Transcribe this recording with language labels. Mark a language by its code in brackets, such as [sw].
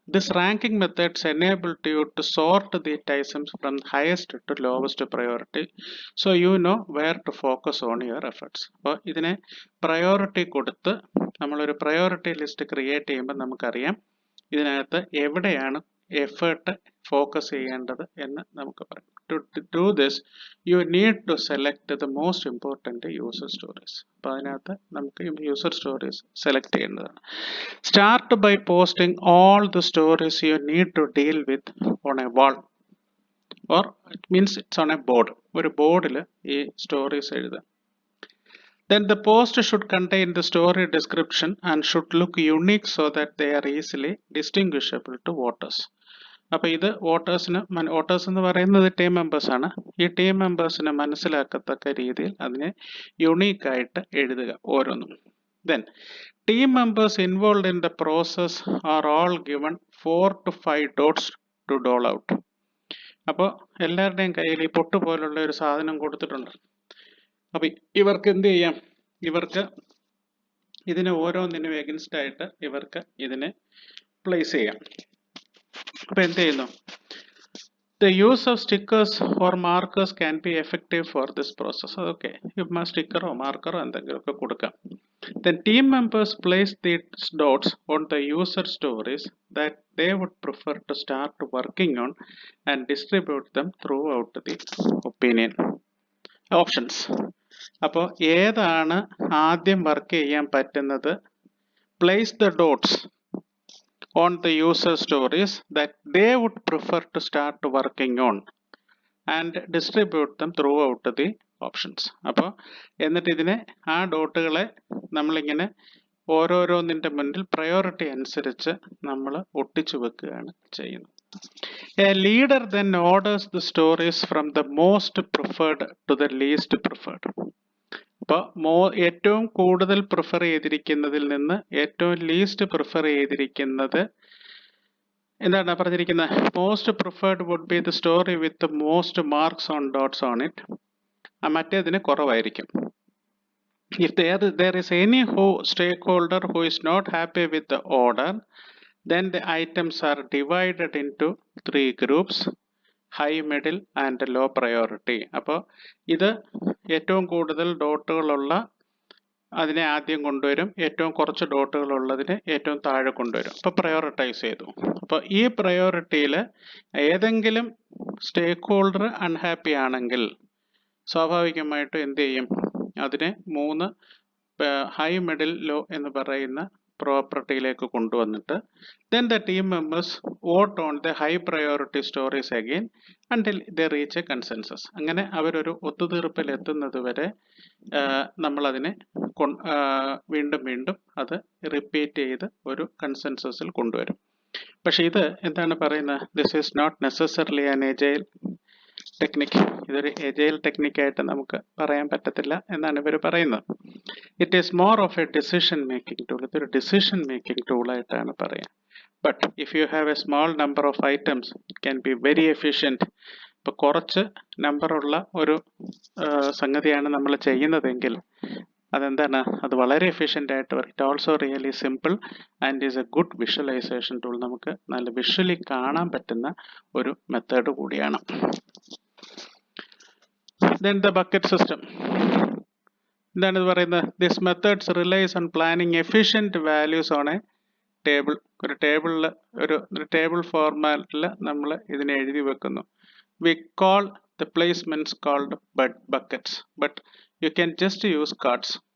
[en] This ranking methods enable you to sort the items from highest to lowest priority, so you know where to focus on your efforts. [ml] അപ്പോൾ ഇതിനെ priority കൊടുത്ത് നമ്മളൊരു priority list create ചെയ്യുമ്പോൾ നമുക്കറിയാം ഇതിനകത്ത് എവിടെയാണ് effort focus ചെയ്യേണ്ടത് എന്ന് നമുക്ക് പറയാം. [en] To do this, you need to select the most important user stories. [ml] അപ്പോൾ അതിനകത്ത് നമുക്ക് യൂസർ സ്റ്റോറീസ് സെലക്ട് ചെയ്യേണ്ടതാണ്. [en] Start by posting all the stories you need to deal with on a wall, or it means it's on a board. [ml] ഒരു ബോർഡിൽ ഈ stories എഴുതുക. [en] Then the post should contain the story description and should look unique so that they are easily distinguishable to voters. [ml] അപ്പോൾ ഇത് voters എന്ന് പറയുന്നത് team മെമ്പേഴ്സാണ്. ഈ team മെമ്പേഴ്സിന് മനസ്സിലാക്കത്തക്ക രീതിയിൽ അതിനെ യുണീക്കായിട്ട് എഴുതുക ഓരോന്നും. [en] Then team members involve in the process are all given 4 to 5 dots to dole out. [ml] അപ്പോൾ എല്ലാവരുടെയും കയ്യിൽ ഈ പൊട്ട് പോലുള്ള ഒരു സാധനം കൊടുത്തിട്ടുണ്ട്. അപ്പോൾ ഇവർക്ക് എന്ത് ചെയ്യാം? ഇവർക്ക് ഇതിന് ഓരോന്നിനും എഗൻസ്റ്റ് ആയിട്ട് ഇവർക്ക് ഇതിനെ പ്ലേസ് ചെയ്യാം. അപ്പോൾ എന്ത് ചെയ്യുന്നു? [en] The use of stickers or markers can be effective for this process. [ml] അതൊക്കെ സ്റ്റിക്കറോ മാർക്കറോ എന്തെങ്കിലുമൊക്കെ കൊടുക്കാം. [en] Then team members place these dots on the user stories that they would prefer to start working on and distribute them throughout the opinion options. [ml] അപ്പോൾ ഏതാണ് ആദ്യം work ചെയ്യാൻ പറ്റുന്നത്? [en] Place the dots on the user stories that they would prefer to start working on and distribute them throughout the options. [ml] അപ്പോൾ എന്നിട്ട് ഇതിനെ ആ ഡോട്ടുകളെ നമ്മളിങ്ങനെ ഓരോരോന്നിൻ്റെ മുന്നിൽ പ്രയോറിറ്റി അനുസരിച്ച് നമ്മൾ ഒട്ടിച്ചു വെക്കുകയാണ് ചെയ്യുന്നത്. [en] A leader then orders the stories from the most preferred to the least preferred. [ml] അപ്പോൾ ഏറ്റവും കൂടുതൽ പ്രിഫർ ചെയ്തിരിക്കുന്നതിൽ നിന്ന് ഏറ്റവും ലീസ്റ്റ് പ്രിഫർ ചെയ്തിരിക്കുന്നത് എന്താണ് പറഞ്ഞിരിക്കുന്നത്? [en] Most preferred would be the story with most marks on dots on it. [ml] മറ്റേതിന് കുറവായിരിക്കും. [en] If there is any stakeholder who is not happy with the order, then the items are divided into 3 groups: high, middle and low priority. [ml] അപ്പോൾ ഇത് ഏറ്റവും കൂടുതൽ ഡോട്ടുകളുള്ള അതിനെ ആദ്യം കൊണ്ടുവരും, ഏറ്റവും കുറച്ച് ഡോട്ടുകളുള്ളതിനെ ഏറ്റവും താഴെ കൊണ്ടുവരും. അപ്പോൾ പ്രയോറിറ്റൈസ് ചെയ്തു. അപ്പോൾ ഈ പ്രയോറിറ്റിയിൽ ഏതെങ്കിലും സ്റ്റേക്ക് ഹോൾഡർ അൺഹാപ്പി ആണെങ്കിൽ സ്വാഭാവികമായിട്ടും എന്ത് ചെയ്യും? അതിനെ 3 ഹൈ, മിഡിൽ, ലോ എന്ന് പറയുന്ന പ്രോപ്പർട്ടിയിലേക്ക് കൊണ്ടുവന്നിട്ട് [en] then the team members vote on the high priority stories again until they reach a consensus. [ml] അങ്ങനെ അവരൊരു ഒത്തുതീർപ്പിൽ എത്തുന്നത് വരെ നമ്മളതിനെ വീണ്ടും വീണ്ടും അത് റിപ്പീറ്റ് ചെയ്ത് ഒരു കൺസെൻസസിൽ കൊണ്ടുവരും. പക്ഷെ ഇത് എന്താണ് പറയുന്നത്? [en] This is not necessarily an agile technique. [ml] ഇതൊരു എജൈൽ ടെക്നിക്കായിട്ട് നമുക്ക് പറയാൻ പറ്റത്തില്ല എന്നാണ് ഇവർ പറയുന്നത്. [en] It is more of a decision making tool. [ml] ഇതൊരു ഡിസിഷൻ മേക്കിംഗ് ടൂളായിട്ടാണ് പറയുക. [en] But if you have a small number of items, it can be very efficient [ml] ഇപ്പോൾ കുറച്ച് നമ്പറുള്ള ഒരു സംഗതിയാണ് നമ്മൾ ചെയ്യുന്നതെങ്കിൽ അതെന്താണ്, അത് വളരെ എഫിഷ്യൻ്റ് ആയിട്ട് വരും. [en] It also really simple and is a good visualisation tool. [ml] നമുക്ക് നല്ല വിഷ്വലി കാണാൻ പറ്റുന്ന ഒരു മെത്തേഡ് കൂടിയാണ്. [en] Then the bucket system. [ml] എന്താണ് ഇത് പറയുന്നത്? [en] This methods relies on planning efficient values on a table. [ml] ഒരു ടേബിളിൽ ഒരു ടേബിൾ ഫോർമാറ്റിൽ നമ്മൾ ഇതിനെ എഴുതി വെക്കുന്നു. [en] We call the placements called buckets, but you can just use cards.